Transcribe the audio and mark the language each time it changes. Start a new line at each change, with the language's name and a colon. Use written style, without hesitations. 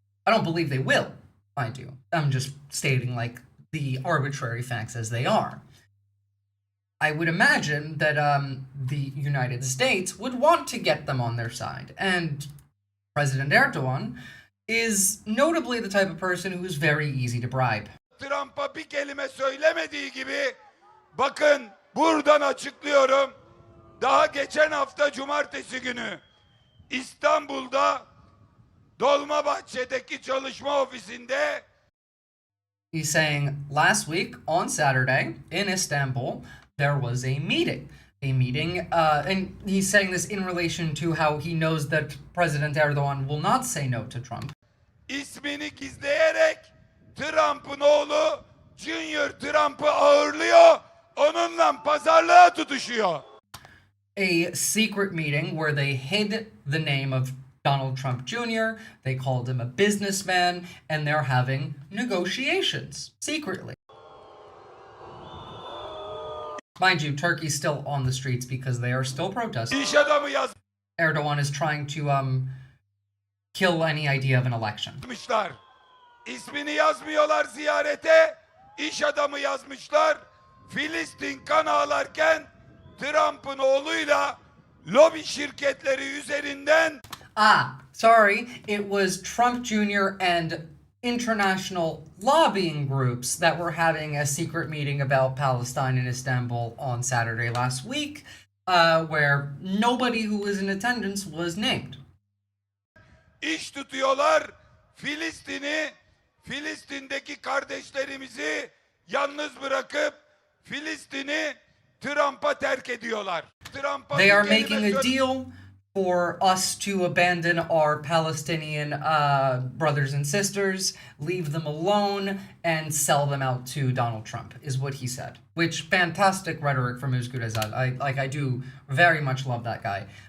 English: I don't believe they will, mind you. I'm just stating, the arbitrary facts as they are. I would imagine that the United States would want to get them on their side, and President Erdogan is notably the type of person who is very easy to bribe.
Turkish: Trump'a bir kelime söylemediği gibi, bakın buradan açıklıyorum. Daha geçen hafta cumartesi günü İstanbul'da Dolmabahçe'deki çalışma ofisinde.
English: He's saying last week on Saturday in Istanbul there was a meeting. And he's saying this in relation to how he knows that President Erdogan will not say no to Trump.
Turkish: İsmini gizleyerek Trump'ın oğlu Junior Trump'ı ağırlıyor, onunla pazarlığa tutuşuyor.
English: A secret meeting where they hid the name of Donald Trump Jr., they called him a businessman, and they're having negotiations secretly. Mind you, Turkey's still on the streets because they are still protesting. Erdogan is trying to kill any idea of an election.
Turkish: İsmini yazmıyorlar ziyarete, iş adamı yazmışlar. Filistin kan ağlarken Trump'ın oğluyla lobi şirketleri üzerinden.
English: Sorry, it was Trump Jr. and international lobbying groups that were having a secret meeting about Palestine in Istanbul on Saturday last week, where nobody who was in attendance was named.
Turkish: İş tutuyorlar, Filistin'deki kardeşlerimizi yalnız bırakıp Filistin'i Trump'a terk ediyorlar.
English: They are making a deal for us to abandon our Palestinian brothers and sisters, leave them alone, and sell them out to Donald Trump, is what he said. Which, fantastic rhetoric from Özgür Özel. I do very much love that guy.